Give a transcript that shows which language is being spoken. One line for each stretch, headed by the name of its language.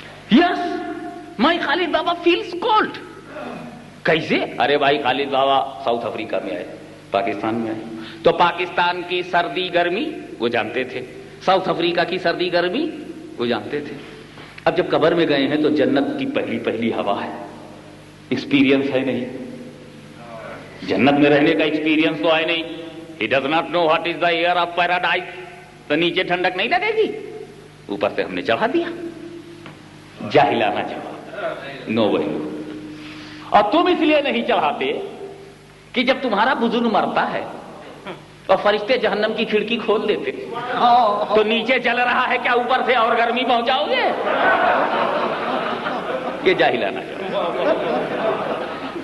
English: Yes, my Khalid Baba feels cold.
Urdu: کیسے؟ ارے بھائی خالد بابا ساؤتھ افریقہ میں آئے, پاکستان میں آئے, تو پاکستان کی سردی گرمی وہ جانتے تھے, ساؤتھ افریقہ کی سردی گرمی وہ جانتے تھے. اب جب قبر میں گئے ہیں تو جنت کی پہلی پہلی ہوا ہے, ایکسپیرینس ہے نہیں. جنت میں رہنے کا ایکسپیرینس تو ہے نہیں.
English: He does not know what is the air of paradise.
Urdu: تو نیچے ٹھنڈک نہیں لگے گی, اوپر سے ہم نے چڑھا دیا. جاہلانہ جواب, نو ویلو. اور تم اس لیے نہیں چڑھاتے کہ جب تمہارا بزرگ مرتا ہے اور فرشتے جہنم کی کھڑکی کھول دیتے تو نیچے جل رہا ہے, کیا اوپر سے اور گرمی پہنچاؤ گے؟ یہ جاہلانہ جواب.